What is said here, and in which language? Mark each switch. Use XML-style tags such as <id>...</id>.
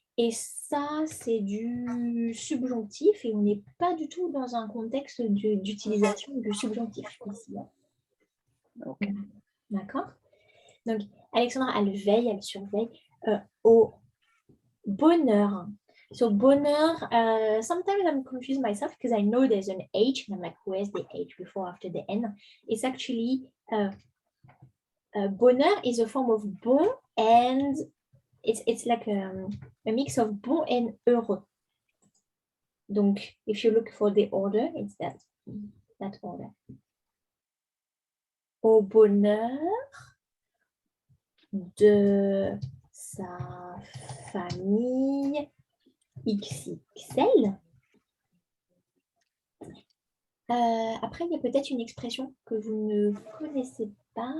<fr>Et ça, c'est du subjonctif et on n'est pas du tout dans un contexte d'utilisation du subjonctif ici. Hein. Ok. D'accord? Donc, Alexandra, elle veille, elle surveille au bonheur.</fr> <en>So, bonheur, sometimes I'm confused myself because I know there's an H and I'm like, where's the H before after the N? It's actually bonheur is a form of bon and it's like a mix of bon and heureux. Donc, if you look for the order, it's that order.</en> <fr>Au bonheur de sa famille XXL. Après, il y a peut-être une expression que vous ne connaissez pas.</fr>